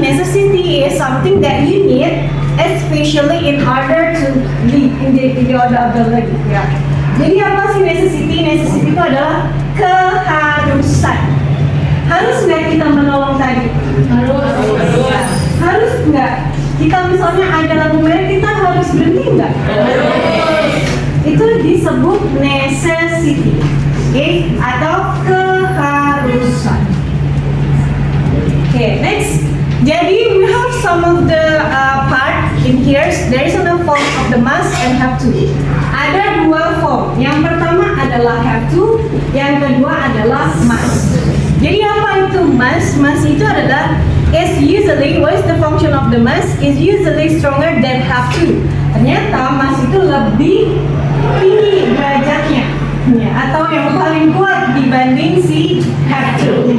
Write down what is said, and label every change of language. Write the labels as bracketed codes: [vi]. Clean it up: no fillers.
[en] Necessity is something that you need, especially in order to live in the order of the life. [id] Ya. Jadi apa sih necessity? Necessity itu adalah keharusan. Harus nggak kita menolong tadi? Harus. Harus nggak? Kita misalnya ada lampu merah, kita harus berhenti nggak? Harus. Itu disebut necessity, okay? Atau keharusan. Okay, next. [en] Jadi we have some of the part in here. There is a form of the must and have to. [id] Ada dua form. Yang pertama adalah have to, yang kedua adalah must. Jadi apa itu must? Must itu adalah [en] is usually what is the function of of the must is usually stronger than have to. [id] Ternyata must itu lebih tinggi derajatnya, ya, atau yang paling kuat dibanding si have to.